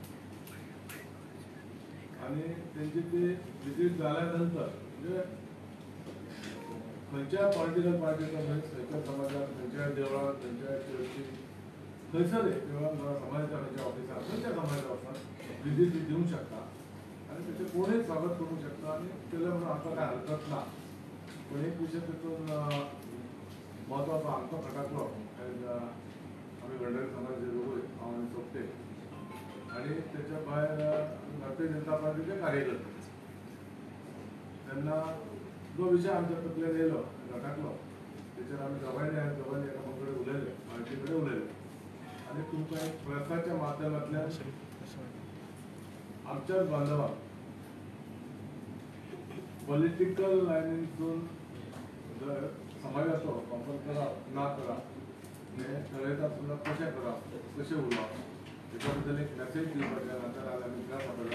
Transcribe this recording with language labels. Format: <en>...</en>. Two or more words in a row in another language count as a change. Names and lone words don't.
<kok>आणि त्यांची ती व्हिजीट झाल्यानंतर म्हणजे खंयच्या</kok> <en>political partycha</en> <kok>खंयच्या समाजात खंयच्या देवळात खंयच्या चर्चीत खंयसर किंवा समाजाच्या खंयच्या ऑफिसात खंयच्या समाजाच्या ऑफिसात व्हिजीट दिवंक शकता आणि त्याचे कोणीच स्वागत करू शकता आणि केलं म्हणून आमकां काय हरकत ना. पण एक विषय तितून महत्वाचो आमचो खटाकलो आम्ही भंडारी समाजाचे लोक हांव आनी सोपटे आणि त्याच्या भायर भारतीय जनता पार्टीचे कार्यकर्ते. तेन्ना जो विषय आमच्या तकलेन येयलो खटाकलो तेचेर आमी दोगांयनी एकामेका कडेन उलयले पार्टी कडेन उलयले आनी तुमकां एक प्रेसाच्या माध्यमांतल्यान आमच्याच बांधवांक</kok> <en>political lineitun</en> <kok>जर समाजाचो वापर करप ना करप हे ठरयता सुद्दां कशें करप कशें उलोवप हेच्या बद्दल एक मॅसेज दिवपाचें नातर आज आमी त्रास आपयला.</kok>